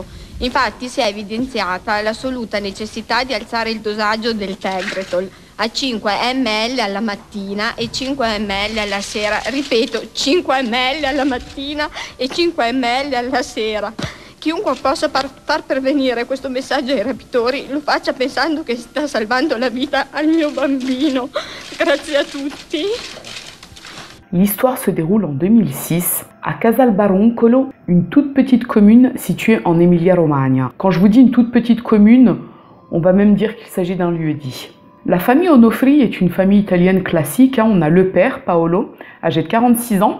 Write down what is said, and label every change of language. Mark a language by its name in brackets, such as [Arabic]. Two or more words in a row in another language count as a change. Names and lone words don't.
[Italian] Infatti si è evidenziata l'assoluta necessità di alzare il dosaggio del Tegretol a 5 ml alla mattina e 5 ml alla sera. Ripeto, 5 ml alla mattina e 5 ml alla sera. Chiunque possa far pervenire questo messaggio ai rapitori lo faccia pensando che sta salvando la vita al mio bambino. Grazie a tutti. [French] L'histoire se déroule en 2006 à Casalbaroncolo, une toute petite commune située en Emilia-Romagna. Quand je vous dis une toute petite commune, on va même dire qu'il s'agit d'un lieu-dit. La famille Onofri est une famille italienne classique. On a le père, Paolo, âgé de 46 ans.